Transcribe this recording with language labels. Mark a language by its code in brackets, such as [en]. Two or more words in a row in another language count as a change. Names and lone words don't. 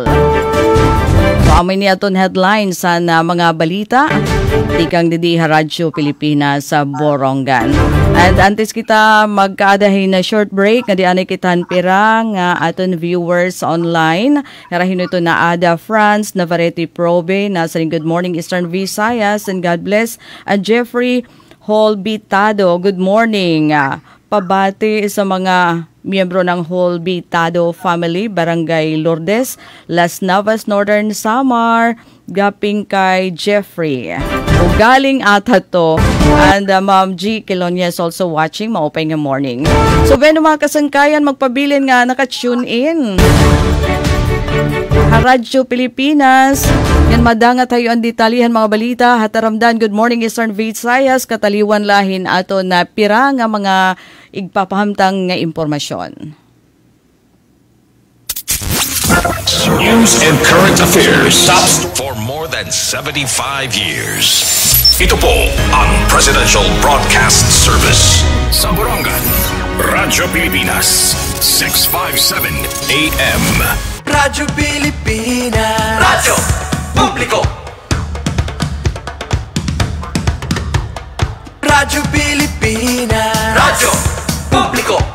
[war] Amoy niya itong headlines sa mga balita. Tikang didi Radyo Pilipinas sa Borongan. And antes kita magkaadahin na [en] short break, [war] nga dianay kitan pira nga aton viewers online. Harahin ito na Ada France, Navarrete Probe, nasa Good Morning Eastern Visayas, [en] and God bless. And Jeffrey Holbitado, good morning. [tl] Pabati sa mga miyembro ng Holbitado family, Barangay Lourdes, Las Navas, Northern Samar, gaping kay Jeffrey. Galing ata to. And Ma'am G. [en] Kilonia is also watching. [war] Maupay nga morning. So, bueno mga kasangkayan, magpabilin nga naka-tune in. Radyo Pilipinas. Yan madanga tayo ang detalihan mga balita. Hataramdan, Good Morning Eastern Visayas. Kataliwan lahin ato na pira nga mga igpapahamtang nga impormasyon. [en] News and current affairs stops for more than 75 years. [tl] Ito po ang Presidential Broadcast Service sa Borongan, Radyo Pilipinas, 657 AM. Radyo Pilipinas, Radyo Publiko. Radyo Pilipinas, Radyo Publiko.